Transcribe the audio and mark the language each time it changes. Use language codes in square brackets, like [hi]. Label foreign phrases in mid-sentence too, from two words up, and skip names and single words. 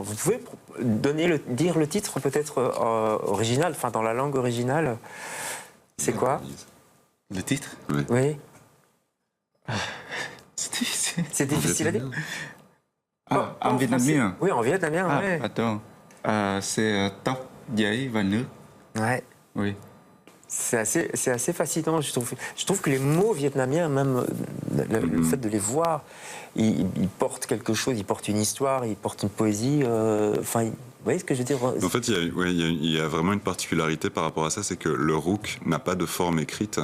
[fr] Vous pouvez dire le titre peut-être original, enfin dans la langue originale. C'est quoi ? Le titre ? Oui. C'est difficile. C'est difficile à dire. En vietnamien. Oui, en vietnamien, oui. Attends, c'est [vi] tóc, giấy và nước. [fr] Ouais. Oui. C'est assez fascinant, je trouve. Je trouve que les mots vietnamiens, même le fait de les voir, ils portent quelque chose, ils portent une histoire, ils portent une poésie. Vous voyez ce que je veux dire ? En fait, il y a vraiment une particularité par rapport à ça, c'est que le rouk n'a pas de forme écrite.